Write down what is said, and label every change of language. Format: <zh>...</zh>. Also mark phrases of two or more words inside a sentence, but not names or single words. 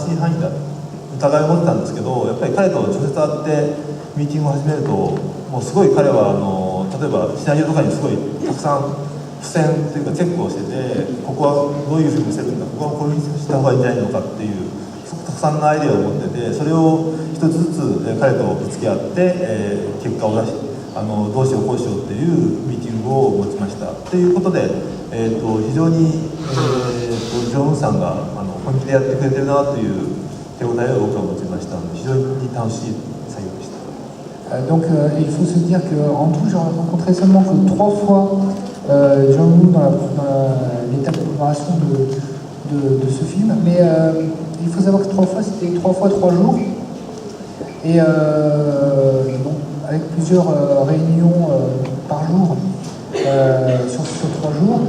<ja>信半疑だ疑いを持ってたんですけど、やっぱり彼と直接会ってミーティングを始めるともうすごい彼は例えばシナリオとかにすごいたくさん付箋というかチェックをしてて、ここはどういうふうにするんだ、ここはこういうふうにした方がいいんじゃないのかっていうすごくたくさんのアイデアを持ってて、それを一つずつ彼とぶつけ合って、結果を出しどうしようこうしようっていうミーティングを持ちました。ということで、非常に、ジョンさんが本気でやってくれてるなという手応えを僕は持ちましたので非常に楽しい作業でした。</ja> <fr>Donc il faut se dire qu'en tout, j'ai rencontré seulement que 3 fois John Woo dans l'étape de préparation de ce film. Mais il faut savoir que 3 fois, c'était 3 fois 3 jours. Et donc, avec plusieurs réunions par jour sur 3 jours.</fr>